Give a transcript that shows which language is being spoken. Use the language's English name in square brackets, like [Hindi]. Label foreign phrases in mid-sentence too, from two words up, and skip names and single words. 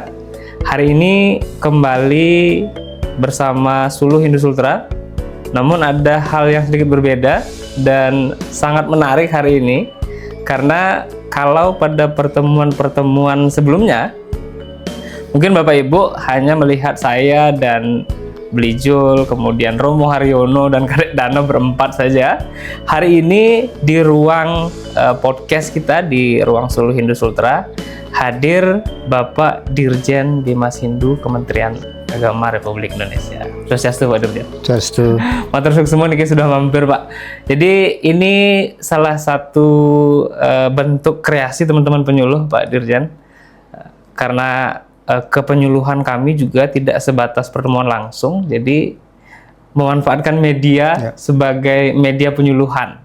[Indonesian] Hari ini kembali bersama Suluh Hindu Sultra, namun ada hal yang sedikit berbeda dan sangat menarik hari ini, karena kalau pada pertemuan-pertemuan sebelumnya mungkin Bapak Ibu hanya melihat saya dan Belijul, kemudian Romo Haryono dan Kadek Dano berempat saja. Hari ini di ruang podcast kita, di ruang Suluh Hindu Sultra, hadir Bapak Dirjen Bimas Hindu Kementerian Agama Republik Indonesia. Swastiastu Pak Dirjen. Swastiastu. [Javanese] Matur suwun [Indonesian] semua niki sudah mampir Pak. Jadi ini salah satu bentuk kreasi teman-teman penyuluh Pak Dirjen, karena kepenyuluhan kami juga tidak sebatas pertemuan langsung, jadi memanfaatkan media sebagai media penyuluhan.